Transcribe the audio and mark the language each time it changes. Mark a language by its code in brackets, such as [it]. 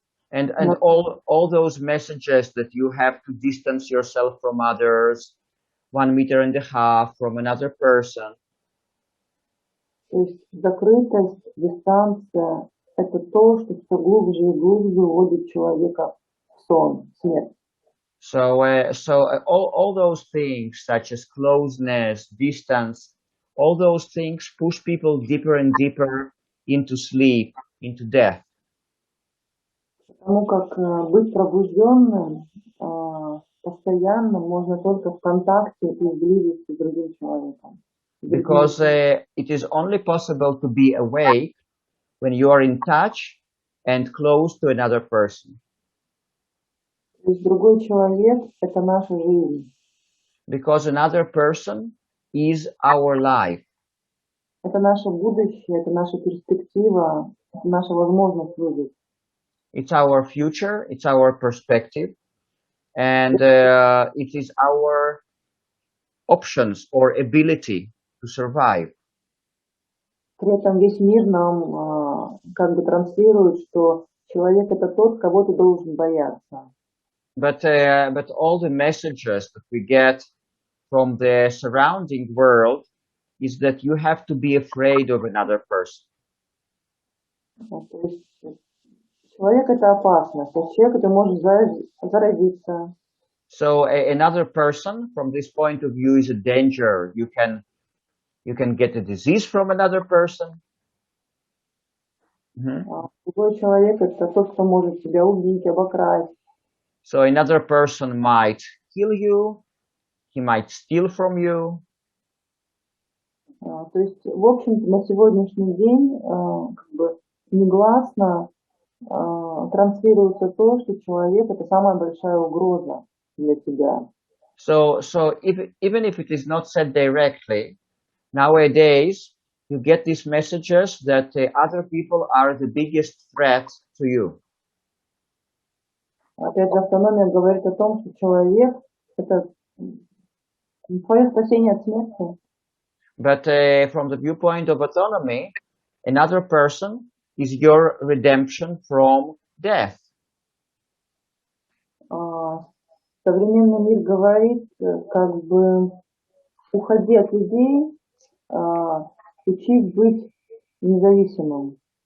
[en] And all those messages that you have to distance yourself from others, 1.5 meters from another person. [ru] То есть закрытость, дистанция – это то, что все глубже и глубже уводит человека в сон, в смерть. [en] So all those things, such as closeness, distance, all those things push people deeper and deeper into sleep, into death. [ru] Потому как быть пробужденным постоянно можно только в контакте и в близости с другим человеком. [en] Because it is only possible to be awake when you are in touch and close to another person. [ru] То есть другой человек – это наша жизнь. [en] Because another person is our life. [ru] Это наше будущее, это наша перспектива, это наша возможность выжить. [en] It's our future, it's our perspective, and it is our options or ability to survive. [ru] При этом весь мир нам как бы транслирует, что человек – это тот, кого ты должен бояться. [en] But all the messages that we get from the surrounding world is that you have to be afraid of another person. [ru] То есть человек – это опасность, а человек – это может заразиться. [en] So another person, from this point of view, is a danger. You can get a disease from another person. [ru] Другой человек – это тот, кто может тебя убить, обокрасть. [en] So another person might kill you. He might steal from you. [ru] То есть, в общем-то, на сегодняшний день как бы негласно транслируется то, что человек – это самая большая угроза для тебя. [en] So even if it is not said directly, nowadays you get these messages that other people are the biggest threat to you. [ru] Опять же, автономия говорит о том, что человек – это твое спасение от смерти. [en] But from the viewpoint of autonomy, another person is your redemption from death. [ru] Современный мир говорит, как бы, уходи от людей, учись быть независимым.